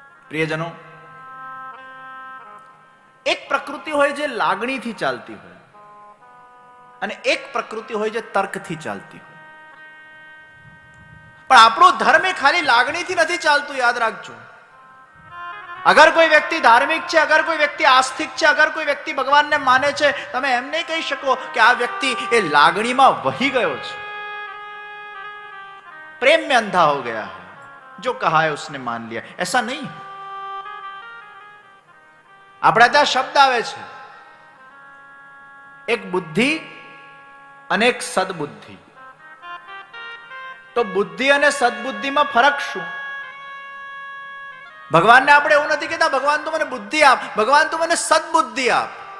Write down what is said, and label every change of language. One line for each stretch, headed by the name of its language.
Hindi: प्रियजनों,
Gujarati: एक प्रकृति હોય જે લાગણીથી ચાલતી હોય અને એક પ્રકૃતિ હોય જે તર્કથી ચાલતી હોય. પણ આપણો ધર્મ એ ખાલી લાગણીથી નથી ચાલતું, યાદ રાખજો.
Hindi: अगर कोई व्यक्ति धार्मिक है, अगर कोई व्यक्ति आस्तिक है, अगर कोई व्यक्ति भगवान ने माने छे,
Gujarati: તમે એમ નહીં કહી શકો કે આ વ્યક્તિ એ લાગણીમાં વહી ગયો છે,
Hindi: प्रेम में अंधा हो गया है, जो कहा है उसने मान लिया. ऐसा नहीं.
Gujarati: આપણા ત્યાં શબ્દ આવે છે, એક બુદ્ધિ અને એક સદબુદ્ધિ. તો બુદ્ધિ અને સદબુદ્ધિમાં ફરક શું? ભગવાનને આપણે એવું નથી કહેતા ભગવાન તું મને બુદ્ધિ આપ, ભગવાન તું મને સદબુદ્ધિ આપ.